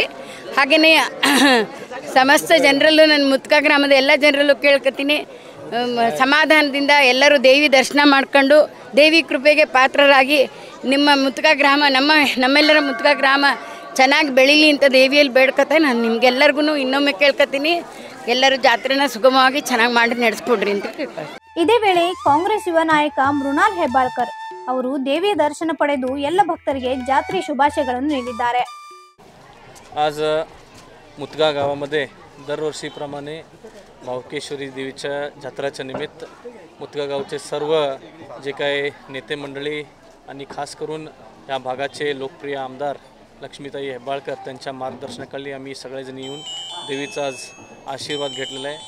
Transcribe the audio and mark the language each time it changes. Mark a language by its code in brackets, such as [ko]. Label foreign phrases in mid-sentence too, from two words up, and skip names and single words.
[kn] ಹಾಗೆಯೇ ಸಮಸ್ತ ಜನರಲ್ಲೂ ನನ್ನ ಮುತ್ಕಾ ಗ್ರಾಮದ ಎಲ್ಲ ಜನರಲ್ಲೂ ಕೇಳ್ಕೊತೀನಿ, ಸಮಾಧಾನದಿಂದ ಎಲ್ಲರೂ ದೇವಿ ದರ್ಶನ ಮಾಡ್ಕೊಂಡು ದೇವಿ ಕೃಪೆಗೆ ಪಾತ್ರರಾಗಿ ನಿಮ್ಮ ಮುತ್ಕಾ ಗ್ರಾಮ ನಮ್ಮೆಲ್ಲರ ಮುತ್ಕಾ ಗ್ರಾಮ ಚೆನ್ನಾಗಿ ಬೆಳೀಲಿ ಅಂತ ದೇವಿಯಲ್ಲಿ ಬೇಡ್ಕೊತ ನಾನು ನಿಮ್ಗೆಲ್ಲರಿಗೂ ಇನ್ನೊಮ್ಮೆ ಕೇಳ್ಕೊತೀನಿ, ಎಲ್ಲರೂ ಜಾತ್ರೆನ ಸುಗಮವಾಗಿ ಚೆನ್ನಾಗಿ ಮಾಡಿ ನಡೆಸ್ಕೊಡ್ರಿ ಅಂತ ಕೇಳ್ತಾರೆ. ಇದೇ ವೇಳೆ ಕಾಂಗ್ರೆಸ್ ಯುವ ನಾಯಕ ಮೃಣಾಲ್ ಹೆಬ್ಬಾಳ್ಕರ್ ಅವರು ದೇವಿಯ दर्शन ಪಡೆದು ಎಲ್ಲ ಭಕ್ತರಿಗೆ ಜಾತ್ರೆ ಶುಭಾಶಯಗಳನ್ನು ನೀಡಿದ್ದಾರೆ. [mr] आज मुतगा गावामध्ये दरवर्षीप्रमाणे भावकेश्वरी देवीच्या जात्राच्या निमित्त मुतगा गावचे सर्व जे काय नेते मंडळी आणि खास करून या भागाचे लोकप्रिय आमदार लक्ष्मीताई हेब्बाळकर त्यांच्या मार्गदर्शनाखाली आम्ही सगळेजण येऊन देवीचा आज आशीर्वाद घेतलेला आहे.